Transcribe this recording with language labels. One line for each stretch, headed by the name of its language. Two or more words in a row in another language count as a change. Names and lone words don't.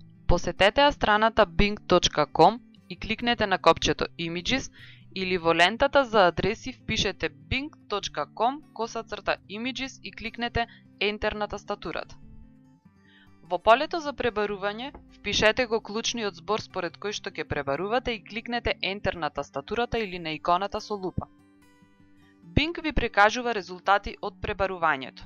Macedonian: Посетете ја страната bing.com и кликнете на копчето Images или во лентата за адреси впишете bing.com/images и кликнете Enter на тастатурата. Во полето за пребарување впишете го клучниот збор според кој што ќе пребарувате и кликнете Enter на тастатурата или на иконата со лупа. Bing ви прикажува резултати од пребарувањето.